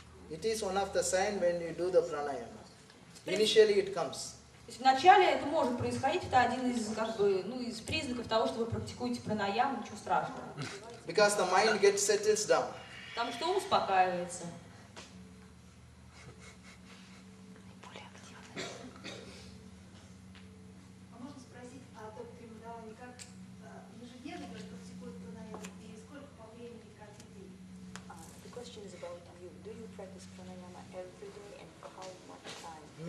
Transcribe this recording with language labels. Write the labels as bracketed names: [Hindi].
[English] It is one of the signs when you do the pranayama. Initially it comes. [Russian] То есть вначале это может происходить, это один из, из признаков того, что вы практикуете пранаяму, ничего страшного. [English] Because the mind settles down. [Russian] Потому что ум успокаивается. А можно спросить о доктрине Давани, как ежедневно практикуют пранаяму и сколько по времени каждый день? [English] The question is about you. Do you practice pranayama every day and for how much time?